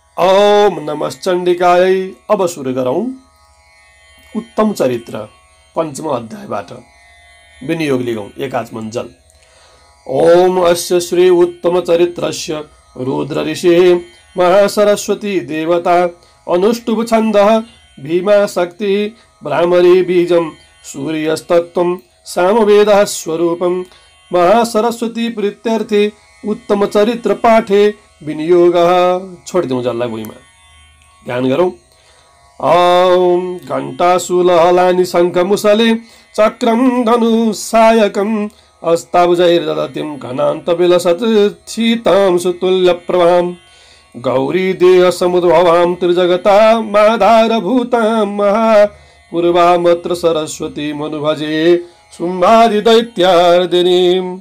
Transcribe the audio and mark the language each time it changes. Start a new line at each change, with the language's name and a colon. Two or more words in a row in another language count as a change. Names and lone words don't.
Sanskrit: ओम नमश्चण्डिकायै।
Nepali: अब सुरु गरौँ उत्तम चरित्र पञ्चम अध्यायबाट विनियोग लिगौँ एकाचमञ्जल।
Sanskrit: ओम अस्य श्री उत्तम चरित्रस्य रुद्र ऋषिः महासरस्वती देवता अनुष्टुभ छन्दः भीमा शक्तिः भ्रामरी बीजं सूर्यस्तत्त्वं सामवेदः स्वरूपं महासरस्वती प्रीत्यर्थे उत्तम चरित्र पाठे विनियोगः।
Nepali: छोडिदिउँ जसलाई भुइँमा, ध्यान गरौँ।
Sanskrit: ओम घण्टाशूलहलानि शङ्खमुसले चक्रं धनुसायकम् अस्ताभुजैर्दधतीं घनान्तविलसत् शीतां सुतुल्यप्रभां गौरी देहसमुद्भवां त्रिजगता माधारभूतां महापूर्वामत्र सरस्वती मनुभजे शुम्भादिदैत्यार्दिनीम्।